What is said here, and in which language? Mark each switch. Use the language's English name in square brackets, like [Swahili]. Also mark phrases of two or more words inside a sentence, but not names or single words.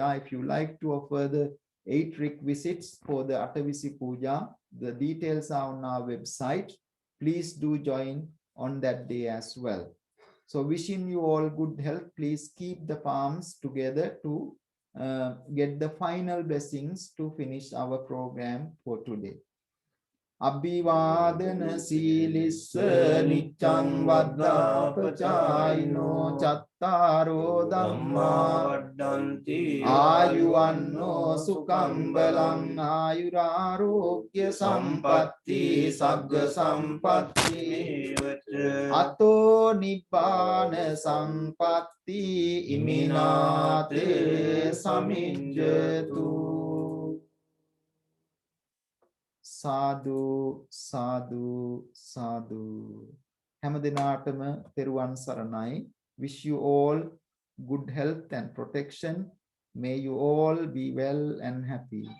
[English] If you like to offer the 8 requisites for the Atavisi puja, the details are on our website. Please do join on that day as well. So wishing you all good health. Please keep the palms together to get the final blessings to finish our program for today. [Pali] Abhivadana silissa niccang vaddapachayino chattaro dhamma වඩ්ඩන්ති ආයුවන්නෝ සුඛං බලං ආයුරාෝග්‍ය සම්පatti සග්ග සම්පatti අතෝ නිබ්බාන සම්පatti ඉමිනාතේ සමිඤ්ඤතු. සාදු සාදු සාදු. [Sinhala] හැම දිනාටම තෙරුවන් සරණයි. [English] Wish you all good health and protection. May you all be well and happy.